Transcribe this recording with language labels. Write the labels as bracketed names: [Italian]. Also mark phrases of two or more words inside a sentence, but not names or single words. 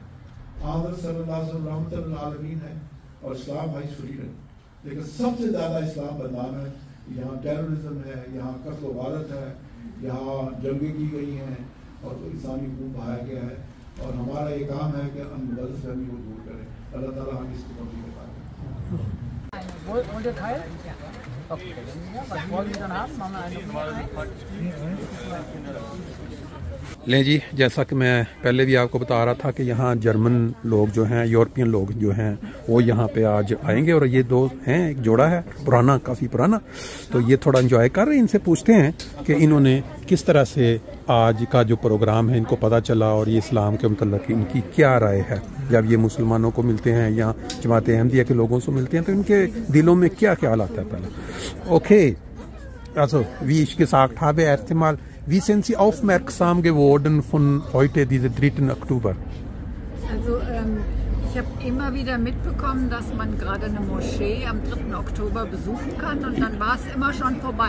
[Urdu] हज़रत [Arabic] صلى الله عليه وسلم رحمة للعالمين [Urdu] ہے اور اسلام ہے فریڈم، لیکن سب سے زیادہ اسلام بدنام ہے. یہاں ٹیررزم ہے، یہاں قتل وارت ہے، یہاں جنگیں کی گئی ہیں اور انسانی خون بہایا گیا ہے. اور ہمارا یہ کام ہے کہ ہم غلط فہمی کو دور کریں. اللہ تعالیٰ ہمیں اس کی توفیق عطا کرے. [German] Wollt ihr teilen? Okay. Was wollen Sie dann haben? Machen wir eine [Urdu] لیں جی، جیسا کہ میں پہلے بھی آپ کو بتا رہا تھا کہ یہاں جرمن لوگ جو ہیں، یورپین لوگ جو ہیں، وہ یہاں پہ آج آئیں گے اور یہ دو ہیں، ایک جوڑا ہے پرانا، کافی پرانا، تو یہ تھوڑا انجوائے کر رہے ہیں. ان سے پوچھتے ہیں کہ انہوں نے کس طرح سے آج کا جو پروگرام ہے ان کو پتا چلا اور یہ اسلام کے مطلب ان کی کیا رائے ہے. جب یہ مسلمانوں کو ملتے ہیں یا جماعت احمدیہ کے لوگوں سے ملتے ہیں تو ان کے دلوں میں کیا خیال آتا ہے پہلے. ओके, [German] also wie ich gesagt habe, erst einmal, wie sind Sie aufmerksam geworden von heute, diese 3. Oktober? Also ich habe immer wieder mitbekommen, dass man gerade eine Moschee am 3. Oktober besuchen kann und dann war es immer schon vorbei.